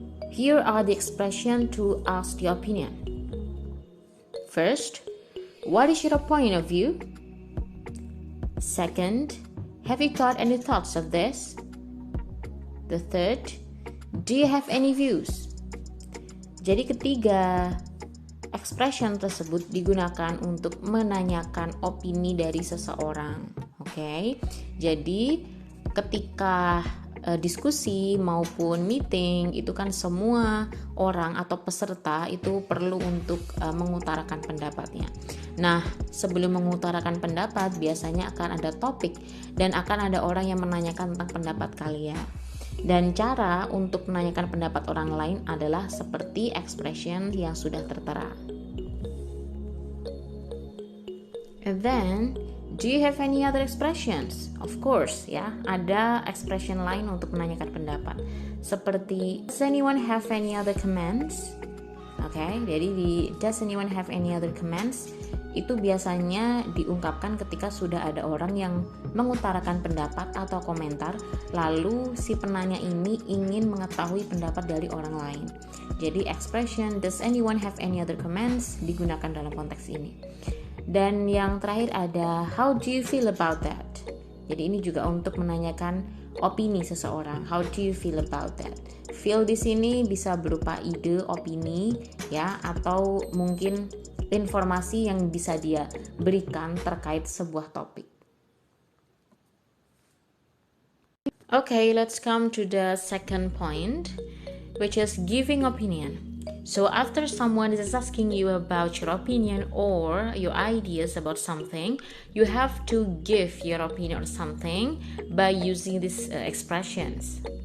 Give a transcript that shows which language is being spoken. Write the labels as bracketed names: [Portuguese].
[English] Here are the expressions to ask the opinion. First, what is your point of view? Second, have you got any thoughts of this? The third, do you have any views? [Indonesian] Jadi ketiga, expression tersebut digunakan untuk menanyakan opini dari seseorang. Oke. Jadi ketika diskusi maupun meeting itu kan semua orang atau peserta itu perlu untuk mengutarakan pendapatnya. Nah, sebelum mengutarakan pendapat biasanya akan ada topik dan akan ada orang yang menanyakan tentang pendapat kalian. Dan cara untuk menanyakan pendapat orang lain adalah seperti expression yang sudah tertera. [English] And then, do you have any other expressions? Of course, [Indonesian] ya, ada expression lain untuk menanyakan pendapat. Seperti, [English] does anyone have any other comments? [Indonesian] Oke, jadi di [English] does anyone have any other comments? [Indonesian] Itu biasanya diungkapkan ketika sudah ada orang yang mengutarakan pendapat atau komentar, lalu si penanya ini ingin mengetahui pendapat dari orang lain. Jadi expression [English] does anyone have any other comments [Indonesian] digunakan dalam konteks ini. Dan yang terakhir ada [English] how do you feel about that? [Indonesian] Jadi ini juga untuk menanyakan opini seseorang. [English] How do you feel about that? [Indonesian] Feel di sini bisa berupa ide, opini, ya, atau mungkin informasi yang bisa dia berikan terkait sebuah topik. [English] Okay, let's come to the second point, which is giving opinion. So after someone is asking you about your opinion or your ideas about something, you have to give your opinion on something by using these expressions.